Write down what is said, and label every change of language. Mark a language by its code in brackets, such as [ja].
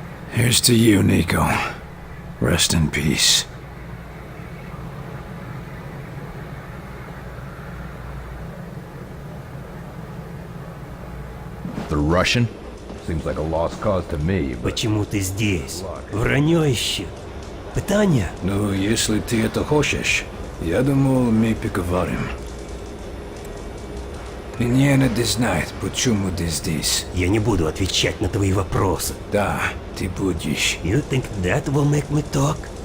[en] Here's to you, Nico. Rest in peace. The Russian? Seems like a lost cause to me, but... [ru] Почему ты здесь? Вранье ищу. Питание? Ну, если ты это хочешь, я думал, мы поговорим. Мне надо знать, почему ты здесь. Я не буду отвечать на твои вопросы. Да, ты будешь. [en] You think that will make me talk?